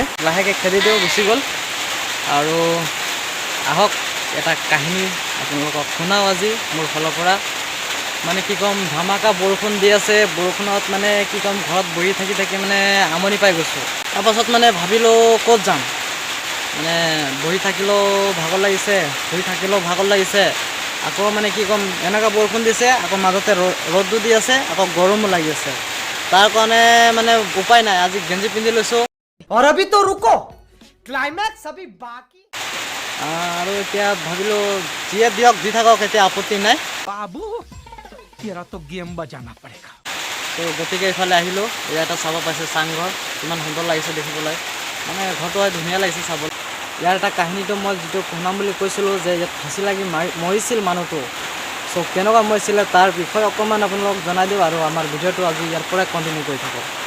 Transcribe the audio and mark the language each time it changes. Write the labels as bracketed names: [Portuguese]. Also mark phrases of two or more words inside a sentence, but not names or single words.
[Assamese] লাহেকৈ খেদি দিওঁ গুচি গ'ল আৰু আহক এটা কাহিনী আপোনালোকক শুনাও আজি মোৰ ফালৰ পৰা মানে কি ক'ম ধামাকা বৰষুণ দি আছে বৰষুণত মানে কি ক'ম ঘৰত বহি থাকি মানে আমনি পাই গৈছোঁ তাৰপাছত মানে ভাবিলোঁ ক'ত যাম মানে বহি থাকিলেও ভাগৰ লাগিছে শুই থাকিলেও ভাগৰ লাগিছে আকৌ মানে কি ক'ম এনেকুৱা বৰষুণ দিছে আকৌ মাজতে ৰ'দো দি আছে আকৌ গৰমো লাগি আছে তাৰ কাৰণে মানে উপায় নাই আজি গেঞ্জি পিন্ধি লৈছোঁ [Hindi] और अभी तो रुको क्लाइमैक्स अभी बाकी [Assamese] আৰু এতিয়া ভাবিলোঁ যিয়ে দিয়ক দি থাকক এতিয়া আপত্তি নাই [Hindi] बाबू तेरा तो गेम बजाना पड़ेगा। [Assamese] তো গতিকে এইফালে আহিলোঁ এয়া এটা চাব পাইছে চাংঘৰ কিমান সুন্দৰ লাগিছে দেখিবলৈ মানে ঘৰটো ধুনীয়া লাগিছে চাবলৈ ইয়াৰ এটা কাহিনীটো মই যিটো শুনাম বুলি কৈছিলোঁ যে ইয়াত ফাঁচি লাগি মৰিছিল মানুহটো চ' কেনেকুৱা মৰিছিলে তাৰ বিষয়ে অকণমান আপোনালোকক জনাই দিওঁ আৰু আমাৰ ভিডিঅ'টো আজি ইয়াৰ পৰাই কণ্টিনিউ কৰি থাকক